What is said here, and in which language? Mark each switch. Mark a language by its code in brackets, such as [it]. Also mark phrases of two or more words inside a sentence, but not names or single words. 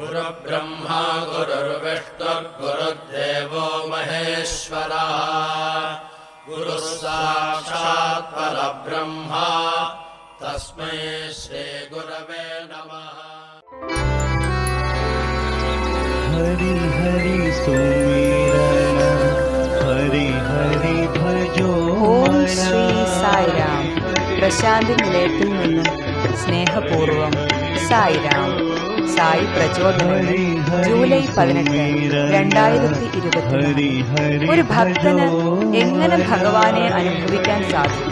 [sa] गुरुर्ब्रह्मा गुरुर्विष्णुर्गुरुर्देवो महेश्वरः गुरुः साक्षात् परब्रह्मा तस्मै श्री गुरवे नमः। [hi] हरि हरि सुमिरन हरि हरि भजो। [ml] ഓം ശ്രീ സായിരാം. പ്രശാന്തി നിലയത്തിൽ നിന്നും സ്നേഹപൂർവം സായിരാം. സായി പ്രചോദനങ്ങൾ ജൂലൈ 18, 2024. ഒരു ഭക്തന് എങ്ങനെ ഭഗവാനെ അനുഭവിക്കാൻ സാധിക്കും?